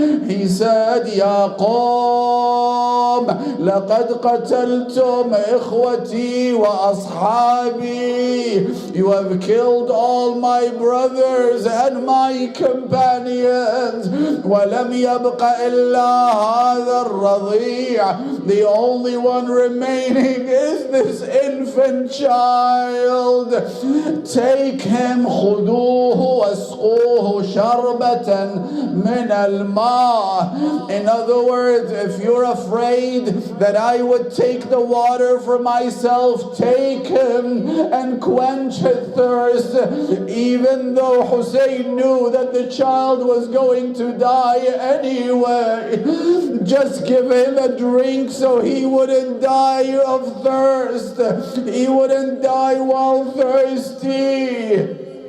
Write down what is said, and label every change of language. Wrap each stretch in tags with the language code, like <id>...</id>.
<en>He said,</en> <ar>Ya Qawm, laqad qataltum ikhwati wa ashabi.</ar> <en>You have killed all my brothers and my companions.</en> <ar>وَلَمْ يَبْقَ إِلَّا هَذَا الرَّضِيعُ.</ar> <en>The only one remaining is this infant child. Take him,</en> <ar>خُذُوهُ وَاسْقُوهُ شَرْبَةً مِنَ الْمَاءِ.</ar> <en>In other words, if you're afraid that I would take the water for myself, take him and quench his thirst. Even though Hussein knew that the child was going to die anyway, just give him a drink so he wouldn't die of thirst. He wouldn't die while thirsty.</en>